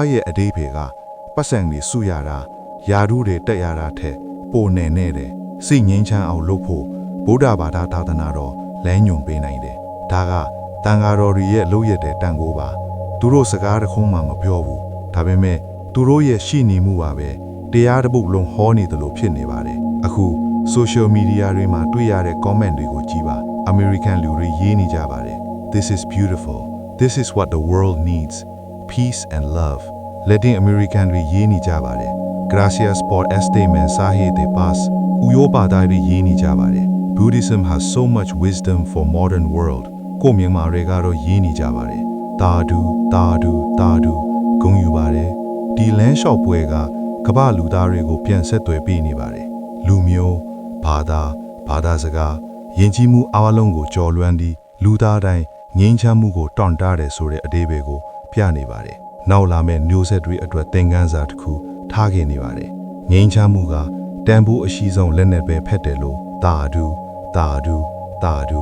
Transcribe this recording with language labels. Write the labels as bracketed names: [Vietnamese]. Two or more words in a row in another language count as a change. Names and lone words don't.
[Burmese] ရဲ့အဓိပ္ပာယ်ကပတ်စံတွေစုရတာယာဓုတွေတက်ရတာထက်ပိုနေတယ်စိတ်ငြိမ်းချမ်းအောင်လုပ်ဖို့ဗုဒ္ဓဘာသာသာသနာတော်လမ်းညွှန်ပေးနိုင်တယ်ဒါကတန်ဃာတော်တွေရဲ့လုပ်ရတဲ့တန်ခိုးပါသူတို့စကား တစ်ခုမှမပြောဘူးဒါပေမဲ့သူတို့ရဲ့ရှိနေမှုပါပဲတရားတစ်ပုဒ်လုံးဟောနေတယ်လို့ဖြစ်နေပါတယ်အခု [English] social media [Burmese] တွေမှာတွေ့ရတဲ့ comment တွေကိုကြည့်ပါ American လူတွေရေးနေ [English] jāပါတယ် This is beautiful This is what the world needs peace and love [Burmese] Latin American တွေရေးနေကြပါတယ် [Spanish] Gracias por este mensaje de paz [English] ဥရောပါ [Burmese] သားတွေရေးနေကြပါတယ် [English] Buddhism has so much wisdom for modern world [Burmese] ကိုမြန်မာတွေကတော့ရေးနေကြပါတယ်တာဒူ တာဒူတာဒူဂုဏ်ယူပါတယ်ဒီလမ်းလျှောက်ပွဲကကမ္ဘာလူသားတွေကိုပြန်ဆက်သွယ်ပေးနေပါတယ်လူမျိုးဘာသာစကားယဉ်ကျေးမှုအားလုံးကိုကြော်လွှမ်းပြီးလူသားတိုင်းငြိမ်းချမ်းမှုကိုတောင့်တတယ်ဆိုတဲ့အဓိပ္ပာယ်ကိုပြနေပါတယ်နောက်လာမယ့်မျိုးဆက်တွေအတွက်သင်ခန်းစာတစ်ခုထားခဲ့နေပါတယ်ငြိမ်းချမ်းမှုကတန်ဖိုးအရှိဆုံးလက်နက်ပဲဖက်တယ်လို့တာဒူ